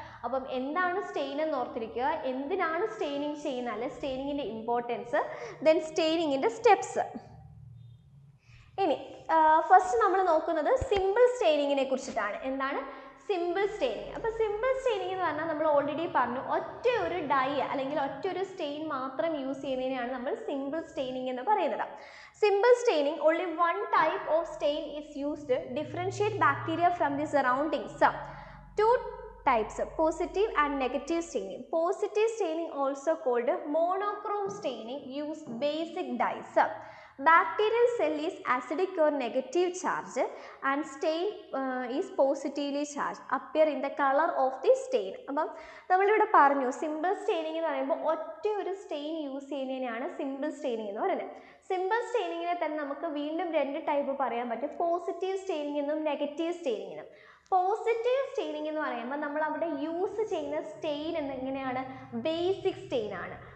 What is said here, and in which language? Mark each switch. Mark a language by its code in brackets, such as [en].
[ml] അപ്പം എന്താണ് സ്റ്റെയിൻ എന്ന് ഓർത്തിരിക്കുക, എന്തിനാണ് സ്റ്റെയിനിങ് ചെയ്യുന്നത്, അല്ലെ സ്റ്റെയിനിങ്ങിൻ്റെ ഇമ്പോർട്ടൻസ്, ദെൻ സ്റ്റെയിനിങ്ങിൻ്റെ സ്റ്റെപ്സ്. ഇനി ഫസ്റ്റ് നമ്മൾ നോക്കുന്നത് സിമ്പിൾ സ്റ്റെയിനിങ്ങിനെ കുറിച്ചിട്ടാണ്. എന്താണ് സിമ്പിൾ സ്റ്റെയിനിങ്? അപ്പോൾ സിമ്പിൾ സ്റ്റെയിനിങ് എന്ന് പറഞ്ഞാൽ നമ്മൾ ഓൾറെഡി പറഞ്ഞു, ഒറ്റ ഒരു ഡൈ അല്ലെങ്കിൽ ഒറ്റ ഒരു സ്റ്റെയിൻ മാത്രം യൂസ് ചെയ്യുന്നതിനെയാണ് നമ്മൾ സിമ്പിൾ സ്റ്റെയിനിങ് എന്ന് പറയുന്നത്. [en] Simple staining only one type of stain is used to differentiate bacteria from the surroundings. 2 types, positive and negative staining. Positive staining also called monochrome staining use basic dyes. Bacterial cell is acidic or negative charge and stain is positively charged appear in the color of the stain. [ml] അപ്പം നമ്മളിവിടെ പറഞ്ഞു simple staining എന്ന് പറയുമ്പോൾ ഒറ്റ ഒരു stain use ചെയ്യുന്നതിനാണ് simple staining എന്ന് പറയുന്നത്. സിമ്പിൾ സ്റ്റെയിനിങ്ങിനെ തന്നെ നമുക്ക് വീണ്ടും 2 ടൈപ്പ് പറയാൻ പറ്റും, പോസിറ്റീവ് സ്റ്റെയിനിങ് എന്നും നെഗറ്റീവ് സ്റ്റെയിനിങ് എന്നും. പോസിറ്റീവ് സ്റ്റെയിനിങ് എന്ന് പറയുമ്പോൾ നമ്മൾ അവിടെ യൂസ് ചെയ്യുന്ന സ്റ്റെയിൻ എങ്ങനെയാണ്, ബേസിക് സ്റ്റെയിൻ ആണ്.